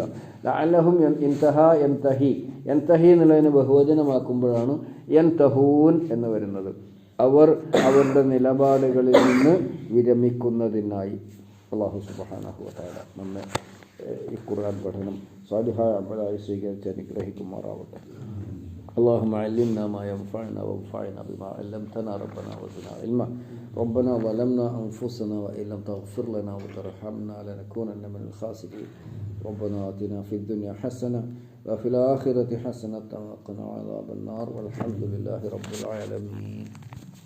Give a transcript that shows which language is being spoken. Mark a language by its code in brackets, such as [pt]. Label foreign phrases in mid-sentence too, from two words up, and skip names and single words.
[ar] لعلهم انتهى ينتهي، ينتهي [ml] എന്നുള്ളതിനെ ബഹുവചനമാക്കുമ്പോഴാണ് യൻതഹൂൻ എന്ന് വരുന്നത്. അവർ അവരുടെ നിലപാടുകളിൽ നിന്ന് വിരമിക്കുന്നതിനായി. [ar] الله سبحانه وتعالى [ml] നമ്മെ ഈ ഖുർആൻ പഠനം സാലിഹായ അമലായി സ്വീകരിച്ച് അനുഗ്രഹിക്കുമാറാവട്ടെ. [ar] اللهم علمنا ما ينفعنا وانفعنا بما علمتنا ربنا وزدنا علما. ربنا ظلمنا أنفسنا وإن لم تغفر لنا وترحمنا لنكونن من الخاسرين. ربنا آتنا في الدنيا حسنة وفي الآخرة حسنة وقنا عذاب النار والحمد لله رب العالمين.